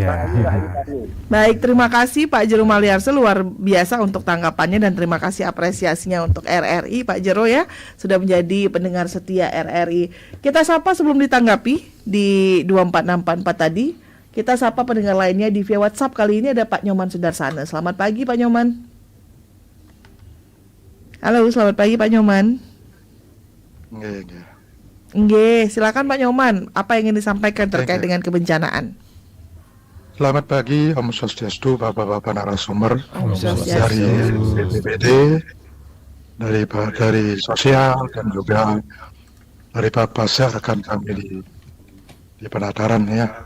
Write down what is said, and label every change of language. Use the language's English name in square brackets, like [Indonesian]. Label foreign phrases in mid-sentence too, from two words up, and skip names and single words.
[Indonesian] Baik, terima kasih Pak Jero Maliarse, luar biasa untuk tanggapannya dan terima kasih apresiasinya untuk RRI Pak Jero ya, sudah menjadi pendengar setia RRI. Kita sapa sebelum ditanggapi di 24644 tadi. Kita sapa pendengar lainnya di via WhatsApp. Kali ini ada Pak Nyoman Sudarsana. Selamat pagi Pak Nyoman. Halo, selamat pagi Pak Nyoman. Nggih, silakan Pak Nyoman. Apa yang ingin disampaikan terkait dengan kebencanaan? Selamat pagi, [Balinese] Om Swastiastu, [Indonesian] Bapak-bapak narasumber dari BPBD, dari sosial dan juga dari Pak Pasya, rekan kami di penataran ya.